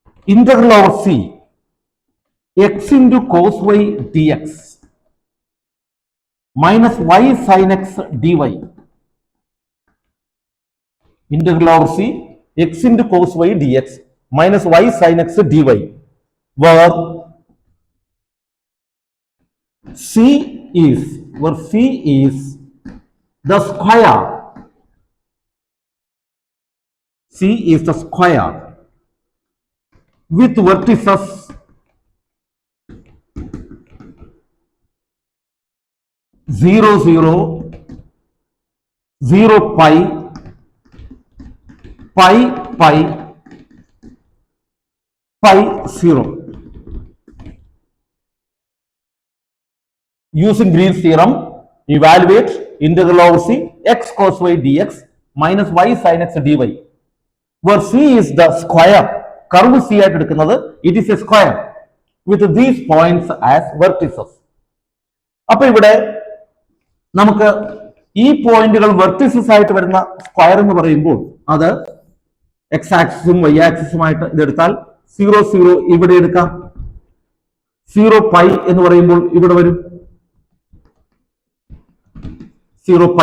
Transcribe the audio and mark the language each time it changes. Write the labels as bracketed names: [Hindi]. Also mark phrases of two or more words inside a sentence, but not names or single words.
[English] integral over c x into cos y dx minus y sin x dy. Integral over c x into cos y dx minus y sin x dy, where c is the square. C is the square with vertices 0, 0, 0, pi, pi, pi, pi, 0. Using Green's theorem, evaluate integral over c x cos y dx minus y sin x dy, where c is the square. Curve c [Malayalam] ആയിട്ട് എടുക്കുന്നത് [English] it is a square with these points as vertices. [Malayalam] അപ്പൊ ഇവിടെ നമുക്ക് ഈ പോയിന്റുകൾ വെർട്ടിസസ് ആയിട്ട് വരുന്ന സ്ക്വയർ എന്ന് പറയുമ്പോൾ അത് [English] x axis [Malayalam] വൈ ആക്സിസുമായിട്ട് ഇതെടുത്താൽ 0, 0 ഇവിടെ എടുക്കാം. 0 പൈ എന്ന് പറയുമ്പോൾ ഇവിടെ വരും 0 പൈ.